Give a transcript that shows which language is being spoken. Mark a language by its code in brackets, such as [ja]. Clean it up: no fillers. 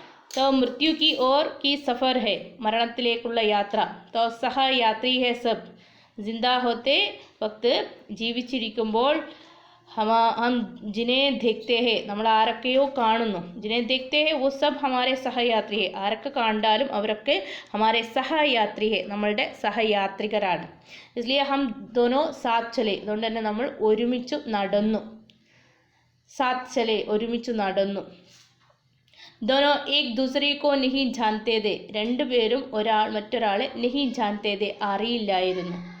[hi] तो मृत्यु की ओर की सफ़र है, [ml] മരണത്തിലേക്കുള്ള യാത്ര. [hi] तो സഹ यात्री है सब. जिंदा होते वक्त [ml] ജീവിച്ചിരിക്കുമ്പോൾ [hi] हम जिन्हें देखते हैं, [ml] നമ്മൾ ആരൊക്കെയോ കാണുന്നു, [hi] जिन्हें देखते हैं वो सब हमारे സഹയാത്രി है. [ml] ആരൊക്കെ കണ്ടാലും അവരൊക്കെ [hi] हमारे [ml] സഹയാത്രി है, നമ്മളുടെ സഹയാത്രികരാണ്. [hi] इसलिए हम दोनों साथ चले, [ml] അതുകൊണ്ട് തന്നെ നമ്മൾ ഒരുമിച്ച് നടന്നു. [hi] साथ चले, [ml] ഒരുമിച്ച് നടന്നു. [hi] दोनों एक दूसरे को नहीं जानते थे, [ml] രണ്ടുപേരും മറ്റൊരാളെ [hi] नहीं जानते थे, [ml] അറിയില്ലായിരുന്നു.